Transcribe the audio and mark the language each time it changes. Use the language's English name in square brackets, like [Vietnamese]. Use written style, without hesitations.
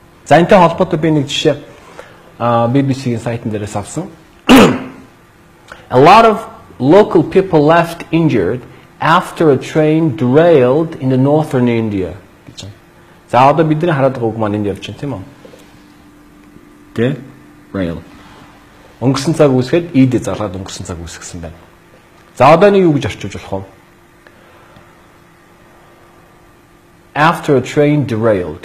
[Mongolian] За энэтэй холбоотой би нэг жишээ BBC-ийн сайтн дээрээс авсан. [English] A lot of local people left injured after a train derailed in the northern India [Mongolian] гэж. За одоо бидний хараад байгаа үг маань энд явж байна тийм үү? [English] Rail. [Mongolian] Өнгөрсөн цаг үүсгээд D залгаад өнгөрсөн цаг үүсгэсэн байна. За одоо нэг юу гэж орчуулж болох вэ? [English] After a train derailed.